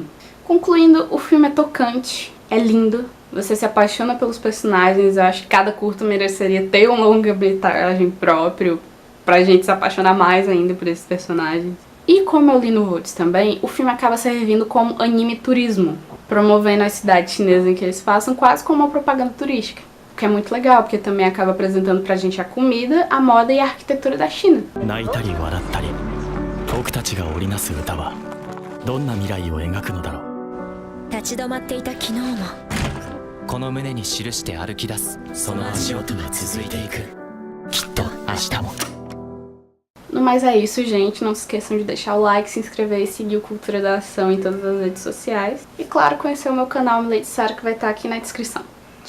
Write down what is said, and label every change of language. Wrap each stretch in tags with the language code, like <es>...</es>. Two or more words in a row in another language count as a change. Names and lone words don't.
<pt>Concluindo, o filme é tocante, é lindo, você se apaixona pelos personagens, eu acho que cada curto mereceria ter um longa-metragem próprio pra gente se apaixonar mais ainda por esses personagens. E como eu li no Roots também, o filme acaba servindo como anime turismo, promovendo a cidade chinesa em que eles passam quase como uma propaganda turística. O que é muito legal, porque também acaba apresentando pra gente a comida, a moda e a arquitetura da China.</pt> <ja>立ち止まっていた昨日もこの胸に記して歩き出すその足音が続いていくきっと明日も</ja> <pt>No mais é isso, gente. Não se esqueçam de deixar o like, se inscrever e seguir o Cultura da Ação em todas as redes sociais. E claro, conhecer o meu canal Milady Sara, que vai estar aqui na descrição.</pt>